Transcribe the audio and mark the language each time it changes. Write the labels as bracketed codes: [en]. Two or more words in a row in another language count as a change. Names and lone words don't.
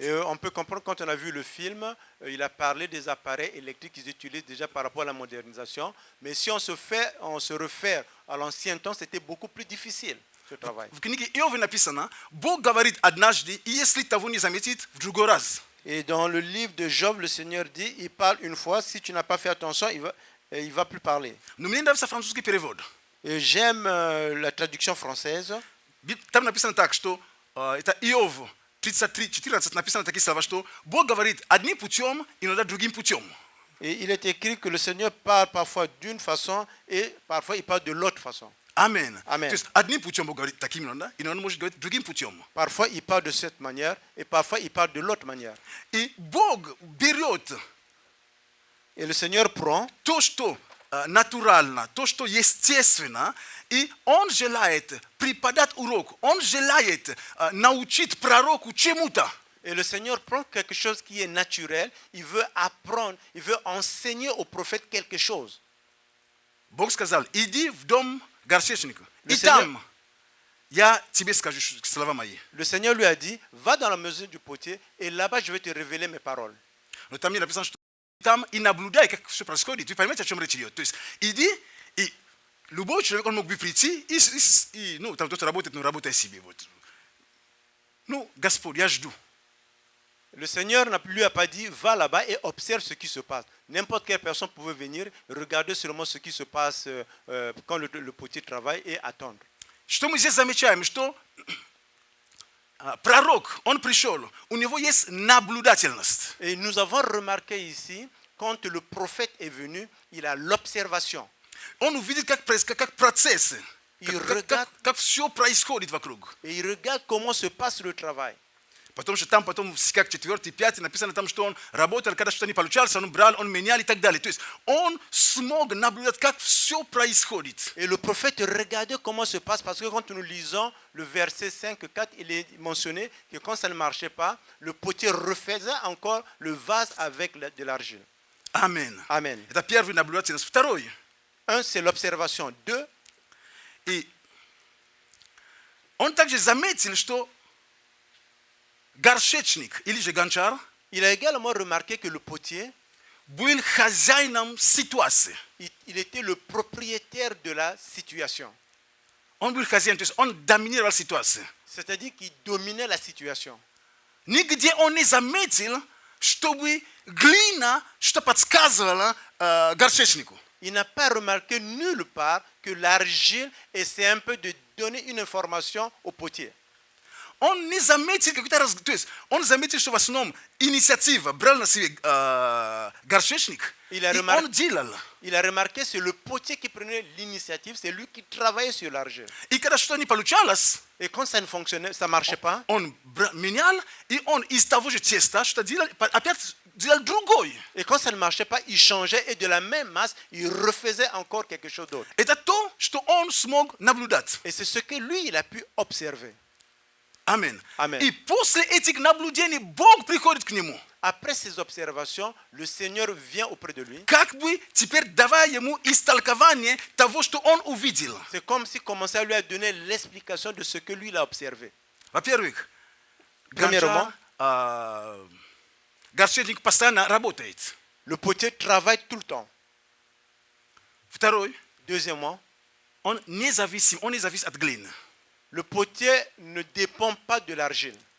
[fr] Et on peut comprendre quand on a vu le film, il a parlé des appareils électriques qu'ils utilisent déjà par rapport à la modernisation. Mais si on se réfère à l'ancien temps, c'était beaucoup plus difficile ce travail. [ru] В книге Иова написано, Бог говорит однажды, и если того не заметит, в другой раз. [fr] Et dans le livre de Job, le Seigneur dit, il parle une fois, si tu n'as pas fait attention, il va plus parler. [ru] Но мне нравится французский перевод. [fr] Et j'aime la traduction française. [ru] Там написано так, что это Иов 33:14 написано такие слова, что Бог говорит одним путем, иногда другим путем. [fr] Et il est écrit que le Seigneur parle parfois d'une façon et parfois il parle de l'autre façon. [ru] Амен. [fr] Amen. [ru] То есть одним путем Бог говорит таким иногда, и он может говорить другим путем. [fr] Parfois il parle de cette manière et parfois il parle de l'autre manière. [ru] И Бог берет [fr] Et le Seigneur prend [ru] то, что натурально, то, что естественно, и Он желает преподать урок, Он желает научить пророку чему-то. [fr] et le Seigneur prend quelque chose qui est naturel, il veut apprendre, il veut enseigner au prophète quelque chose. [ru] Бог сказал, иди в дом горшечника, и [fr] Seigneur- [ru] там я тебе скажу слова мои. [fr] Le Seigneur lui a dit, va dans la maison du potier et là-bas je vais te révéler mes paroles. [ru] Но там не написано, что там и наблюдай, как все происходит. Вы понимаете, о чем речь идет? То есть иди, и любой человек, он мог бы прийти, и ну, там кто-то работает, но работай себе. Вот. Ну, Господь, я жду. [fr] Le Seigneur ne lui a pas dit, va là-bas et observe ce qui se passe. N'importe quelle personne pouvait venir, regarder seulement ce qui se passe quand le potier travaille et attendre. [ru] Что мы здесь замечаем? Что пророк, он пришел, у него есть наблюдательность. [fr] Et nous avons remarqué ici, quand le prophète est venu, il a l'observation. [ru] Он увидит, как процессы, [fr] И regarde- [ru] как все происходит вокруг. [fr] Et il regarde comment se passe le travail. [ru] Потому что там потом, как 4, 5, написано там, что он работал, когда что-то не получалось, он брал, он менял и так далее. То есть он смог наблюдать, как все происходит. [fr] Et le prophète regardait comment se passe, parce que quand nous lisons le verset 5, 4, il est mentionné que quand ça ne marchait pas, le potier refaisait encore le vase avec de l'argile. [ru] Амен. [fr] Amen. [ru] Это первый наблюдательность. Второй. [fr] Un, c'est l'observation. Deux, [ru] И он также заметил, что горшечник или же гончар [fr] il a également remarqué que le potier, [ru] был хозяином ситуации. [fr] il était le propriétaire de la situation. [ru] Он был хозяин, то есть он доминировал ситуацию. [fr] C'est-à-dire qu'il dominait la situation. [ru] Нигде он не заметил, чтобы глина что подсказывала горшечнику. [fr] Il n'a pas remarqué nulle part que l'argile essaie un peu de donner une information au potier. [ru] Он не заметил какой-то раз, то есть он заметил, что в основном инициатива брал на себе горшечник, И и он делал. [fr] Il a remarqué que c'est le potier qui prenait l'initiative, c'est lui qui travaillait sur l'argile. [ru] И когда что-то не получалось, [fr] Et quand ça ne fonctionnait, ça ne marchait pas, [ru] он менял, и он из того же теста что делал, опять сделать другой. [fr] Et quand ça ne marchait pas, il changeait et de la même masse, il refaisait encore quelque chose d'autre. [ru] Это то, что он смог наблюдать. [fr] Et c'est ce que lui, il a pu observer. [ru] Аминь. [fr] Amen. [ru] И после этих наблюдений Бог приходит к нему. [fr] Après ces observations, le Seigneur vient auprès de lui. [ru] Как бы теперь давая ему истолкование того, что он увидел. [fr] C'est comme s'il commençait à lui donner l'explication de ce que lui, il a observé. [ru] Во-первых, [fr] Premièrement, [ru] горшечник постоянно работает. [fr] le potier travaille tout le temps. [ru] Второй, [fr] Deuxièmement, [ru] он не зависим от глины. [fr] le potier ne dépend pas de l'argile.